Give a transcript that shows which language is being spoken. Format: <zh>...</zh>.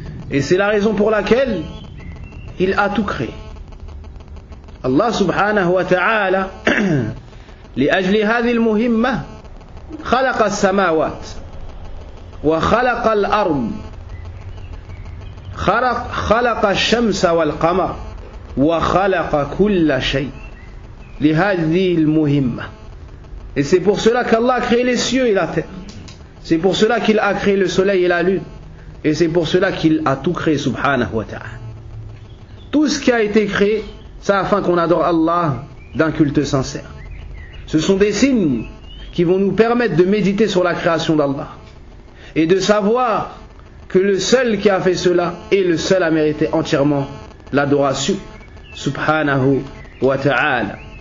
<fr>Et c'est la raison pour laquelle il a tout créé.</fr> <ar>Allah subhanahu wa ta'ala لأجل هذه المهمة خلق السماوات وخلق الأرض خلق الشمس والقمر وخلق كل شيء لهذه المهمة.</ar> <fr>Et c'est pour cela qu'Allah a créé les cieux et la terre. C'est pour cela qu'il a créé le soleil et la lune. Et c'est pour cela qu'il a tout créé subhanahu wa ta'ala. Tout ce qui a été créé, c'est afin qu'on adore Allah d'un culte sincère. Ce sont des signes qui vont nous permettre de méditer sur la création d'Allah et de savoir que le seul qui a fait cela est le seul à mériter entièrement l'adoration subhanahu wa ta'ala.</fr>